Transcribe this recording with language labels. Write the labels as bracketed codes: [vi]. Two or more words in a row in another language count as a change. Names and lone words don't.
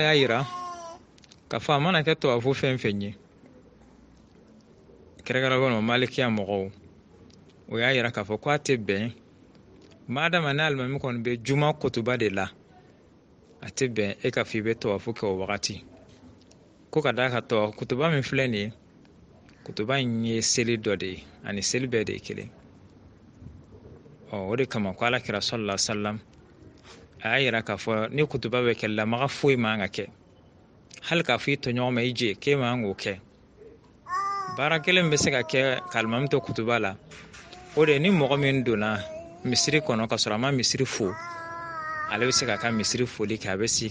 [bm] y'a yira k'a fɔ a mana kɛ tawafu fɛn fɛn ye kɛrɛnkɛrɛnnenya malikiya mɔgɔw o y'a yira k'a fɔ ko a tɛ bɛn madama ni alimami kɔni bɛ juma kutuba de la a tɛ bɛn e ka fɔ i bɛ tawafu kɛ o wagati ko ka d'a kan kutuba min filɛ nin ye kutuba in ye seli dɔ de ye ani seli bɛɛ de ye kelen o de kama ko Alakira [ar] صلى الله عليه وسلم [bm] a y'a yira k'a fɔ ni kutuba bɛ kɛ lamaga foyi man ka kɛ hali k'a fɔ i tɔɲɔgɔn ma i je k'e man k'o kɛ baara kelen bɛ se ka kɛ ka alimami to kutuba la o de ni mɔgɔ min donna misiri kɔnɔ ka sɔrɔ a ma misiri fo ale bɛ se ka ka misiri foli kɛ a bɛ sigi